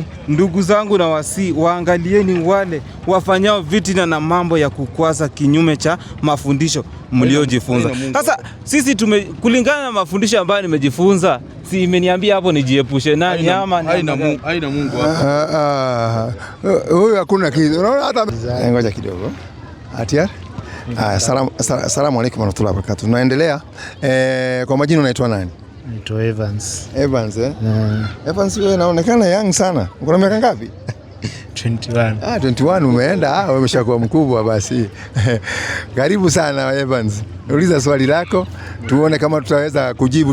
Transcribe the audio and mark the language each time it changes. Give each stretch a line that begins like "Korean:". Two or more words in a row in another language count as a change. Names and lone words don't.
Swahili: Ndugu zangu, na waangalieni wale wafanyao vitina na mambo ya kukwaza kinyume cha mafundisho mliojifunza. Sasa sisi kulingana na mafundisho ambayo nimejifunza, si imeniambia hapo nijiepushe nani ama haina Mungu hapa. Huyu hakuna kitu. Unaona hata ngoja kidogo.
Arabic: Atia. السلام عليكم ورحمة الله وبركاته.
Swahili: Tunaendelea. Kwa majina unaitwa nani? Naitwa Evans. Evans Evans, wewe unaonekana young sana. Uko na miaka ngapi? 21. 21 umeenda? Wewe umeshakuwa mkubwa basi. Karibu sana Evans. Uliza swali lako tuone kama tutaweza kujibu.